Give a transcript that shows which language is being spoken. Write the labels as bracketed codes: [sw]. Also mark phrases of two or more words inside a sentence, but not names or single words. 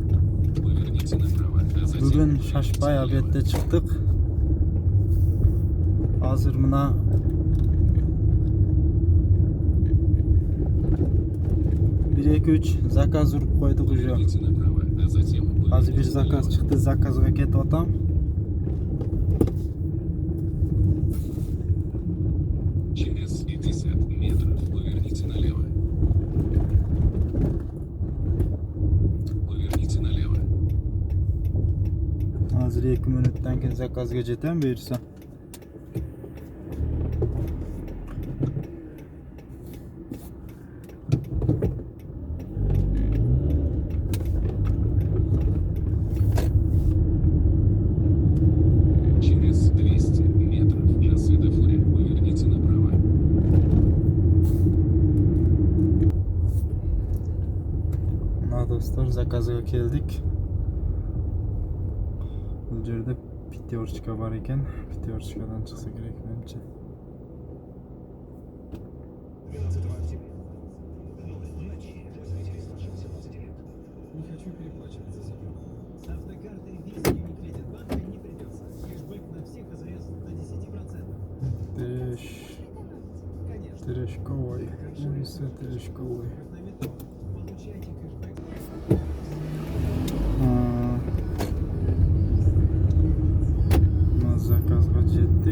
[uz] Bugun Shashbay obedda chiqdik. Hozir mana 1-2-3 zakaz urib qo'ydik уже. Hozir bir zakaz chiqdi, zakazga ketyapman. [ru] Через 50 метров поверните налево. Поверните налево. [uz] Hozir 2 minutdan keyin zakazga jetam buyursa. [ru] Через 200 метров на светофоре поверните направо. [uz] Mana do'stlar, zakazga keldik. Bu yerda pyaterchka bor ekan. Pyaterchkadan chiqsa kerak menimcha. [ru] Не хочу переплачивать за заправку. С автокартой Visa Unique Credit Bank не придется. Кэшбэк на всех АЗС до 10%. Конечно. Терешковый. Виса Терешковый. Как на метро. Получайте кэшбэк. [uz] Zakazga jetdik.